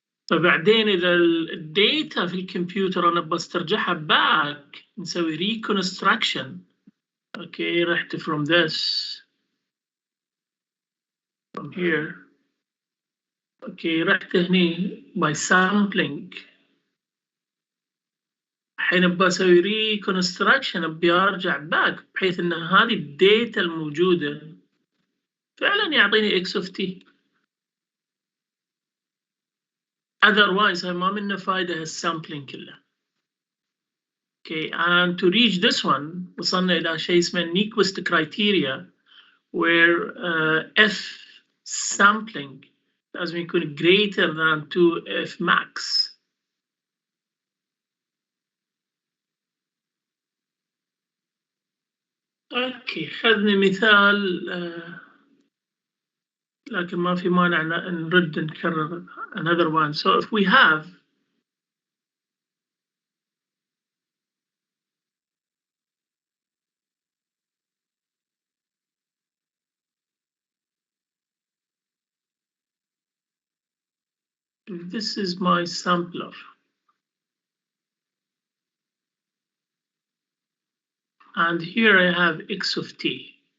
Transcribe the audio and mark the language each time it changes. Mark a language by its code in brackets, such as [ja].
[ar] فبعدين إذا الداتا في الكمبيوتر أنا بسترجعها باك نسوي reconstruction. أوكي، رحت [en] from here. [ar] أوكي، رحت هني [en] by sampling. [ar] الحين بسوي reconstruction، أبي أرجع باك بحيث إن هذه الداتا الموجودة فعلا يعطيني x of t. [en] otherwise [ar] ما منه فايدة هالسامبلينج كله. [en] Okay, and to reach this one [ar] وصلنا إلى شيء اسمه [en] Nyquist criteria where f sampling [ar] لازم يكون [en] greater than 2f max. [ar] اوكي، خذني مثال لكن ما في مانع نرد نكرر [en] another one. So if we have this is my sampler and here I have x of t.